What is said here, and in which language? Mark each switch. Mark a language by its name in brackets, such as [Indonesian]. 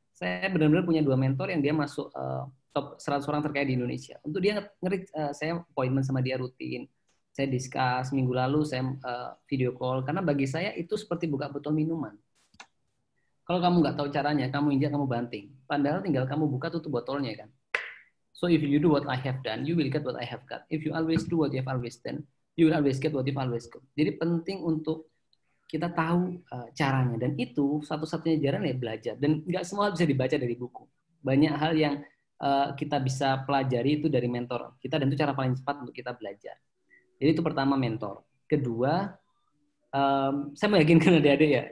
[Indonesian] Saya benar-benar punya 2 mentor yang dia masuk top 100 orang terkaya di Indonesia. Untuk dia saya appointment sama dia rutin. Saya discuss, minggu lalu saya video call. Karena bagi saya itu seperti buka botol minuman. Kalau kamu nggak tahu caranya, kamu injak, kamu banting. Padahal tinggal kamu buka tutup botolnya kan. [English] So if you do what I have done, you will get what I have got. If you always do what you have always done, you will always get what you've always got. [Indonesian] Jadi penting untuk kita tahu caranya. Dan itu satu-satunya jalan ya belajar. Dan nggak semua bisa dibaca dari buku. Banyak hal yang kita bisa pelajari itu dari mentor kita, dan itu cara paling cepat untuk kita belajar. Jadi itu pertama mentor. Kedua, saya meyakinkan adik-adik ya.